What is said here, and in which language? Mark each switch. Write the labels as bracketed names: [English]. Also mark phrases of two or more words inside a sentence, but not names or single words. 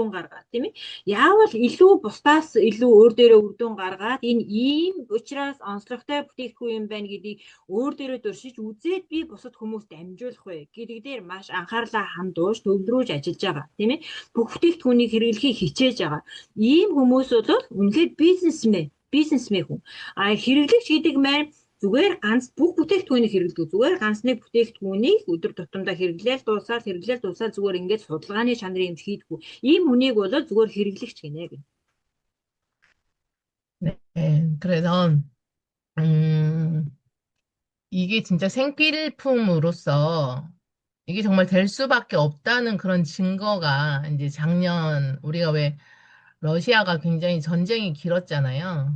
[Mongolian] дүн гаргаад тийм ээ яавал илүү бусдаас илүү өөр дээрээ үр дүн гаргаад энэ ийм учраас онцлогтой бүтээгдэхүүн юм байна гэдгийг өөр дээрээ дуршиж үзээд би бусад хүмүүст дамжуулах вэ гэдэг дээр маш анхаарлаа хандуулж төвлөрүүлж ажиллаж байгаа тийм ээ бүх бүтээгдэхүүнийг хэрэглэхийг хичээж байгаа ийм хүмүүс бол үнэхээр бизнесмен хүн хэрэглэгч гэдэг маань зүгээр ганц бүх бүтээгдэхүүнийг хэрэглэдэг. Зүгээр ганц нэг бүтээгдэхүүнийг өдөр тутамдаа хэрэглээл дуусаад зүгээр ингээд судалгааны чанарын юмч хийдэггүй. Ийм хүнийг бол зүгээр хэрэглэгч гинэ гэнэ. [Korean] 네, 그래서, 음, 이게 진짜 생필품으로서 이게 정말 될 수밖에 없다는 그런 증거가 이제 작년 우리가 왜 러시아가 굉장히 전쟁이 길었잖아요.